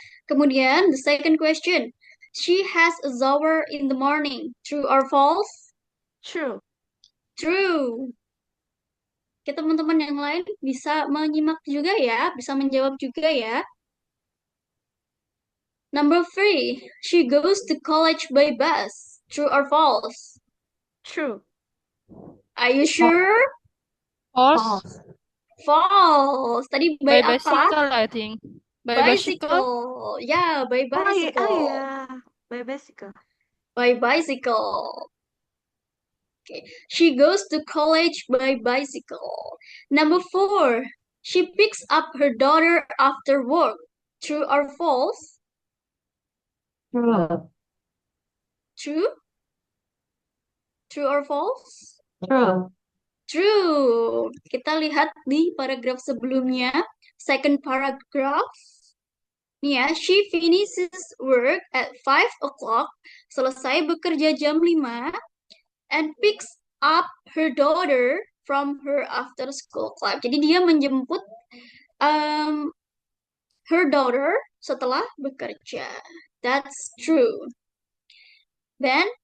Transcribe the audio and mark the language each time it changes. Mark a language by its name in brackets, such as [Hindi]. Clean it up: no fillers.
[Indonesian] Kemudian, [English] the second question. She has a shower in the morning. True or false? True. [Indonesian] Oke, teman-teman yang lain bisa menyimak juga ya, bisa menjawab juga ya. [English] Number 3. She goes to college by bus. True or false? True. Are you sure? False. False. Tadi by By bicycle, I think. By bicycle. Bicycle. Yeah, by bicycle. Oh yeah, by bicycle. By bicycle. Okay. She goes to college by bicycle. Number 4. She picks up her daughter after work. True or false? True. True? True or false? True. True. [Indonesian] Kita lihat di paragraf sebelumnya. [English] Second paragraph. [Indonesian] Nih ya, [English] she finishes work at 5 o'clock. [Indonesian] Selesai bekerja jam 5. [English] And picks up her daughter from her after school club. [Indonesian] Jadi dia menjemput [English] her daughter [Indonesian] setelah bekerja. [English] That's true. Then